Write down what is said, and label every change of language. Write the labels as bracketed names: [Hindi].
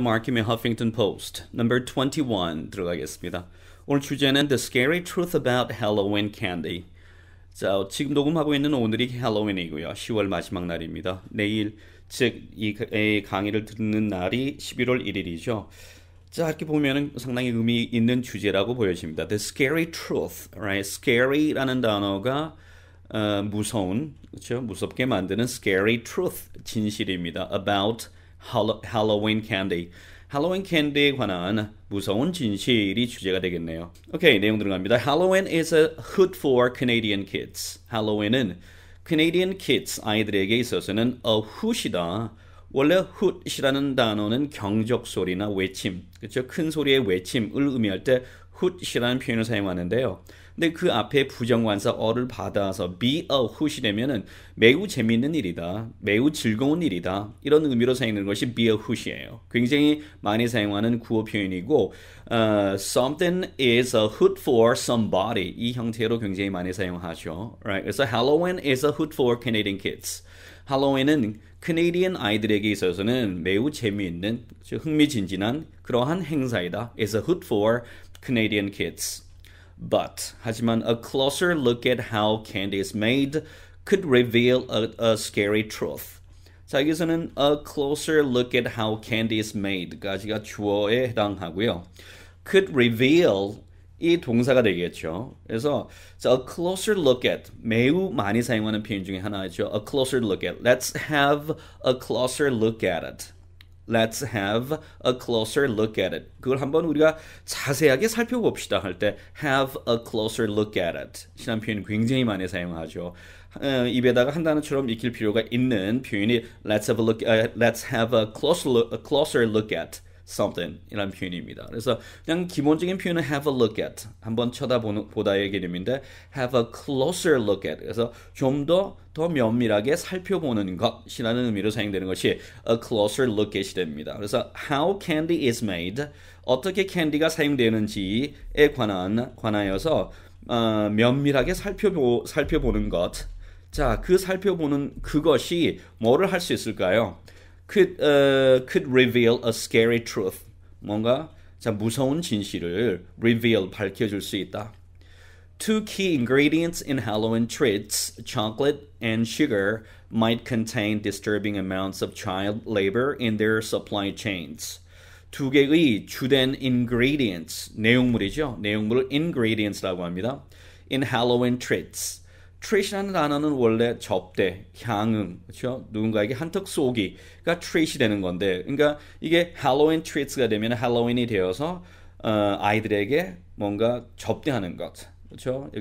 [Korean] 마키의 Huffington Post number 21 들어가겠습니다. 오늘 주제는 [English] The Scary Truth About Halloween Candy. [Korean] 자, 지금 녹음하고 있는 오늘이 할로윈이고요. 10월 마지막 날입니다. 내일 즉 이 강의를 듣는 날이 11월 1일이죠. 자, 이렇게 보면은 상당히 의미 있는 주제라고 보여집니다. [English] The Scary Truth, right? [Korean] Scary라는 단어가 무서운, 그렇죠? 무섭게 만드는 Scary Truth, 진실입니다. [English] About Halloween candy. [Korean] 할로윈 캔디에 관한 무서운 진실이 주제가 되겠네요. 오케이, 내용 들어갑니다. [English] Halloween is a hood for Canadian kids. [Korean] 할로윈은 Canadian kids, 아이들에게 있어서는 a hood이다. 원래 hood이라는 단어는 경적 소리나 외침, 그렇죠? 큰 소리의 외침을 의미할 때 hood이라는 표현을 사용하는데요. 근데 그 앞에 부정관사 어를 받아서 be a hood이 되면은 매우 재미있는 일이다, 매우 즐거운 일이다, 이런 의미로 사용하는 것이 be a hood이에요. 굉장히 많이 사용하는 구어 표현이고 [English] something is a hood for somebody [Korean] 이 형태로 굉장히 많이 사용하죠. [English] Right? [Korean] 그래서 [English] Halloween is a hood for Canadian kids. [Korean] 할로윈은 캐네디언 아이들에게 있어서는 매우 재미있는, 흥미진진한 그러한 행사이다. [English] is a hood for Canadian kids. But, [Korean] 하지만 [English] a closer look at how candy is made could reveal a scary truth. [Korean] 자, 여기서는 [English] a closer look at how candy is made [Korean] 까지가 주어에 해당하고요. could reveal 이 동사가 되겠죠. 그래서 a closer look at 매우 많이 사용하는 표현 중에 하나죠. [English] a closer look at. Let's have a closer look at it. Let's have a closer look at it. [Korean] 그걸 한번 우리가 자세하게 살펴봅시다 할 때 [English] have a closer look at it [Korean] 이라는 표현 굉장히 많이 사용하죠. 입에다가 한 단어처럼 익힐 필요가 있는 표현이 [English] let's have a closer look at something [Korean] 이라는 표현입니다. 그래서 그냥 기본적인 표현은 have a look at 한번 쳐다보다의 개념인데 have a closer look at 그래서 좀 더 면밀하게 살펴보는 것이라는 의미로 사용되는 것이 a closer look at이 됩니다. 그래서 [English] how candy is made [Korean] 어떻게 캔디가 사용되는지에 관하여서 면밀하게 살펴보는 것. 자, 그 살펴보는 그것이 뭐를 할 수 있을까요? [English] could reveal a scary truth. [Korean] 뭔가 자, 무서운 진실을 reveal, 밝혀줄 수 있다. [English] Two key ingredients in Halloween treats, chocolate and sugar, might contain disturbing amounts of child labor in their supply chains. [Korean] 두 개의 주된 ingredients, 내용물이죠. 내용물을 ingredients라고 합니다. [English] In Halloween treats. [Korean] treat이라는 단어는 원래 접대, 향응, 그렇죠? 누군가에게 한턱 쏘기가 treat이 되는 건데, 그러니까 이게 Halloween treats가 되면 할로윈이 되어서 아이들에게 뭔가 접대하는 것, 그렇죠?